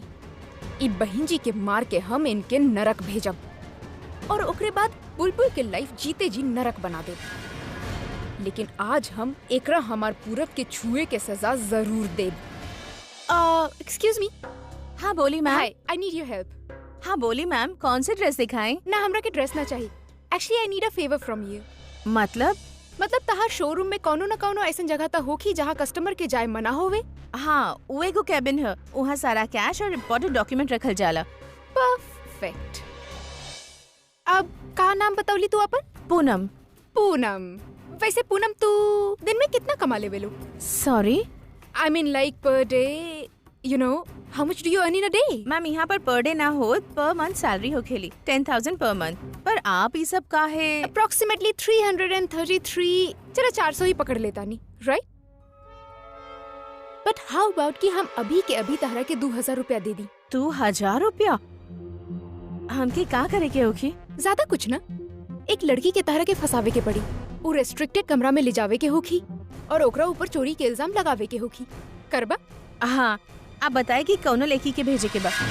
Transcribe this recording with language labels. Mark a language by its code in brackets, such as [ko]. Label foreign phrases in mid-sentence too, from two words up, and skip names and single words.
[bho] ई बहन जी के मार के हम इनके नरक भेजब, और ओकरे बाद बुलबुल के लाइफ जीते जी नरक बना दे। लेकिन आज हम एकरा हमार पूरब के छुए के सजा जरूर देब। [en] Excuse me. [bho] हाँ बोली मैम। [en] हाय, I need your help. [bho] हाँ बोली मैम, कौन से ड्रेस दिखाएं? ना हमरा के ड्रेस ना चाहिए। [en] Actually I need a favor from you. [bho] मतलब तहार शोरूम में कौनो न कौनो ऐसा जगह तो होखी जहाँ कस्टमर के जाए मना होवे। हाँ वो एगो कैबिन है, वहाँ सारा कैश और इम्पोर्टेंट डॉक्यूमेंट रखल जाला। परफेक्ट। अब का नाम बतावली तू अपन? पूनम। वैसे पूनम तू दिन में कितना कमा लेवेलू? [en] Sorry I mean like per day, you know How much do you earn in a day? [bho] मैम यहाँ पर [en] per day [bho] ना हो, [en] per month salary [bho] हो खेली 10,000 [en] per month. [bho] पर आप ये सब का है? [en] अप्रोक्सीमेटली 333। [bho] चलो 400 ही पकड़ लेता नहीं, [en] राइट? But how about [bho] कि हम अभी के अभी तहरा के 2000 रुपया दे दी। 2000 रुपया हमके का करे के होखी? ज्यादा कुछ ना, एक लड़की के तहरा के फसावे के पड़ी, वो रेस्ट्रिक्टेड कमरा में ले जावे के होखी और ओकरा ऊपर चोरी के इल्जाम लगावे के होखी। करबा? हाँ, आप बताए कि कौनो लेखी के भेजे के बा।